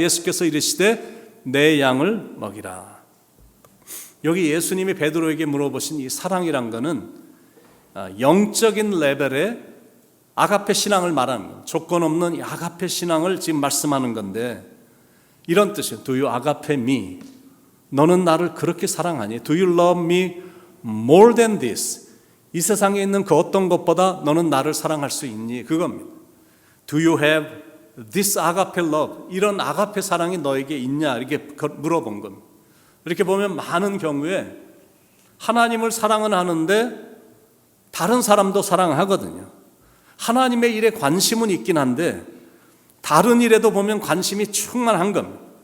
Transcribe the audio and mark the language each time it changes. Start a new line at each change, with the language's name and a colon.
Korean: 예수께서 이르시되 내 양을 먹이라. 여기 예수님이 베드로에게 물어보신 이 사랑이란 거는 영적인 레벨의 아가페 신앙을 말하는 거예요. 조건 없는 이 아가페 신앙을 지금 말씀하는 건데 이런 뜻이에요.
English: Do you agape me?
Korean: 너는 나를 그렇게 사랑하니?
English: Do you love me more than this?
Korean: 이 세상에 있는 그 어떤 것보다 너는 나를 사랑할 수 있니? 그겁니다.
English: Do you have this agape love?
Korean: 이런 아가페 사랑이 너에게 있냐? 이렇게 물어본 겁니다. 이렇게 보면 많은 경우에 하나님을 사랑은 하는데 다른 사람도 사랑하거든요. 하나님의 일에 관심은 있긴 한데 다른 일에도 보면 관심이 충만한 겁니다.